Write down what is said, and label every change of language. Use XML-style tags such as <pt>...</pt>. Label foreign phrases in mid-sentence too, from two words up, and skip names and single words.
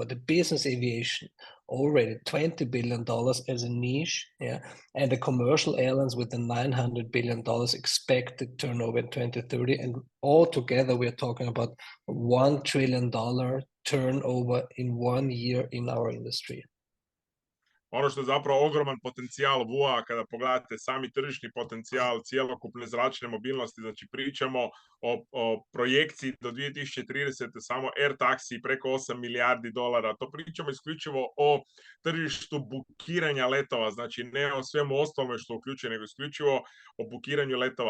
<en>The business aviation, already $20 billion as a niche, yeah, and the commercial airlines with the $900 billion expected turnover in 2030, and all together we're talking about $1 trillion turnover in 1 year in our industry.</en> <hr>Ono što je zapravo ogroman potencijal VUA, kada pogledate sami tržišni potencijal cjelokupne zračne mobilnosti, znači pričamo o projekciji do 2030. samo</hr> <en>air taxi</en> <hr>preko $8 milijardi, to pričamo isključivo o tržištu bukiranja letova, znači ne o svemu ostalome što uključuje, nego isključivo o bukiranju letova.</hr>